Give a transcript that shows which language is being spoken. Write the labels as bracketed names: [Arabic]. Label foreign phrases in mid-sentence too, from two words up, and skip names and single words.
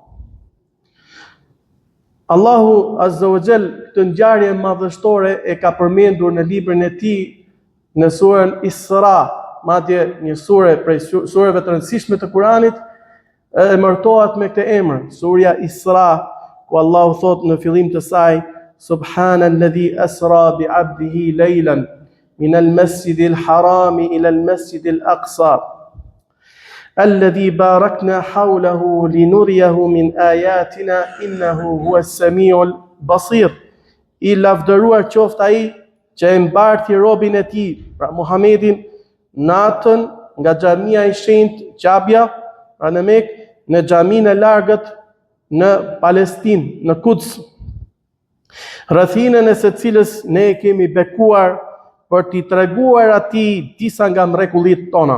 [Albanian] Allahu [Arabic] عز وجل [Albanian] këtë ngjarje madhështore e ka përmendur në librin e tij në surën Isra, madje një sure prej sureve të rëndësishme të Kuranit, e emërtohet me këtë emër, surja Isra, ku Allahu thot në fillim të saj: [Arabic] سبحان الذي أسرى بعبده ليلا من المسجد الحرام إلى المسجد الأقصى الذي باركنا حوله لنريه من آياتنا إنه هو السميع البصير. [Albanian] I lavdëruar qoftë ai që e mbarti robin e tij, pra Muhamedin, natën nga xhamia e shenjtë Qabja, pra në Mekë, në xhamin e largët në Palestinë, në Quds, rrethinën e së cilës ne kemi bekuar për t'i treguar atij disa nga mrekullitë tona.